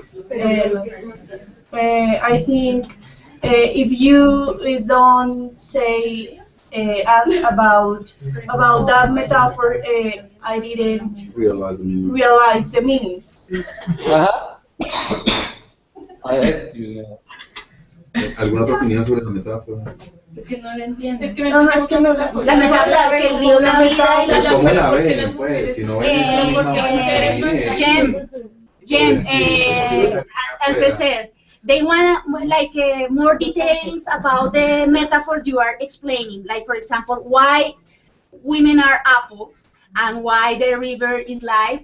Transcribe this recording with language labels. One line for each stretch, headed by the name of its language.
English: I think if you don't say ask about that metaphor, I didn't realize the meaning. I asked you.
Spanish: ¿Alguna otra opinión sobre la metáfora? Es que no lo entiendo. Es que Ajá, es que no La metáfora que el río da vida y Pues, la ¿cómo la ven? Pues, si no ven esa misma
English: Jem, as I said, they want like more details about the metaphor you are explaining. Like, for example, why women are apples and why the river is life.